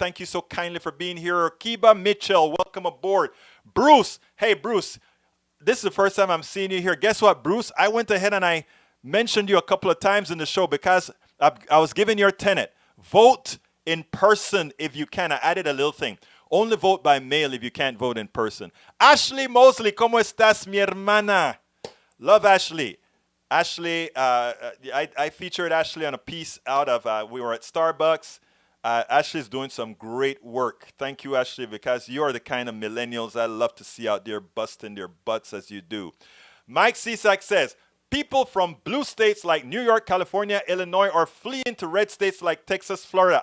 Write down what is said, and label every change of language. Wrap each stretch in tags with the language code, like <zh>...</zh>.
<en>Thank you so kindly for being here. Kiba Mitchell, welcome aboard. Bruce. Hey, Bruce. This is the first time I'm seeing you here. Guess what, Bruce? I went ahead and I mentioned you a couple of times in the show because I was giving your tenet. Vote in person if you can. I added a little thing. Only vote by mail if you can't vote in person.</en> <es>Ashley Mosley, ¿cómo estás, mi hermana?</es> <en>Love Ashley. Ashley, I featured Ashley on a piece out of, we were at Starbucks. Ashley's doing some great work. Thank you, Ashley, because you are the kind of millennials I love to see out there busting their butts as you do. Mike Cisak says, people from blue states like New York, California, Illinois are fleeing to red states like Texas, Florida.</en>